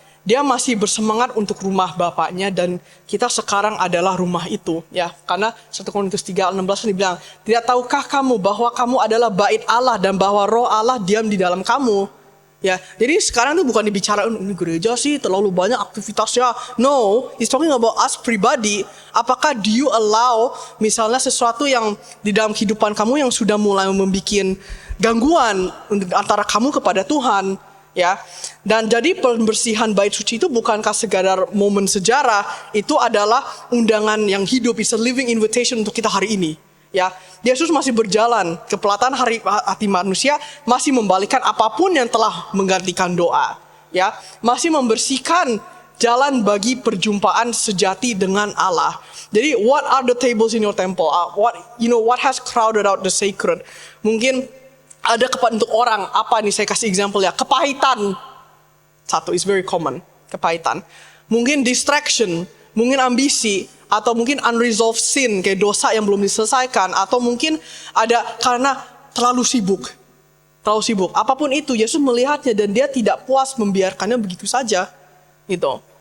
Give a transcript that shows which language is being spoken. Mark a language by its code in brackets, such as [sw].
[id] Dia masih bersemangat untuk rumah Bapaknya dan kita sekarang adalah rumah itu. Ya, karena 1 Korintus 3:16 dibilang, tidak tahukah kamu bahwa kamu adalah bait Allah dan bahwa roh Allah diam di dalam kamu? Ya, jadi sekarang itu bukan dibicarakan ini gereja sih terlalu banyak aktivitasnya. [en] No, it's talking about us pribadi. [id] Apakah [en] do you allow [id] misalnya sesuatu yang di dalam kehidupan kamu yang sudah mulai membuat gangguan antara kamu kepada Tuhan, ya. Dan jadi pembersihan bait suci itu bukankah sekadar momen sejarah, itu adalah undangan yang hidup, [en] it's a living invitation [id] untuk kita hari ini. Ya, Yesus masih berjalan ke pelataran hati manusia, masih membalikan apapun yang telah menggantikan doa. Ya, masih membersihkan jalan bagi perjumpaan sejati dengan Allah. [en] Jadi, what are the tables in your temple? What has crowded out the sacred? [id] Mungkin ada untuk orang apa nih? Saya kasih example ya. Kepahitan, satu [en] is very common. [id] Kepahitan. Mungkin distraction, mungkin ambisi. Atau mungkin unresolved sin, kayak dosa yang belum diselesaikan. Atau mungkin ada karena terlalu sibuk. Apapun itu, Yesus melihatnya dan dia tidak puas membiarkannya begitu saja. Gitu.